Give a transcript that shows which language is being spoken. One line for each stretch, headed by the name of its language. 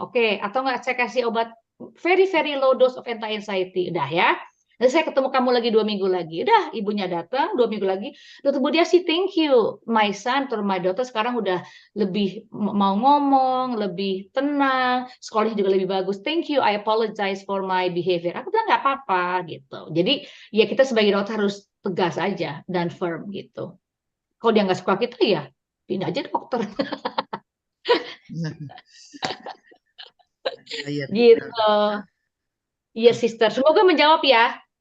Indonesian: Oke, atau nggak saya kasih obat
English: very, very low dose of anti-anxiety.
Indonesian: Udah ya. Nanti saya ketemu kamu lagi 2 minggu lagi. Udah, ibunya datang 2 minggu lagi. Dr. Budiasi,
English: thank you. My son
Indonesian: atau
English: my daughter
Indonesian: sekarang udah lebih mau ngomong, lebih tenang, sekolahnya juga lebih bagus.
English: Thank you, I apologize for my behavior.
Indonesian: Aku bilang nggak apa-apa gitu. Jadi ya kita sebagai dokter harus tegas aja dan firm gitu. Kalau dia nggak suka kita ya pindah aja dokter. Gitu. Iya, sister. Semoga menjawab ya.